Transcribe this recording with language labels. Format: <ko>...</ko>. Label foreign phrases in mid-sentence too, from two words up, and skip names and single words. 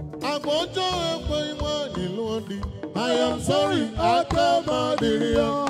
<ig>Agwa ọjọọ ekweghị nwaanyị lụọ di.</ig> <en>I am sorry,</en> <ig>aka m adịghị ya.</ig>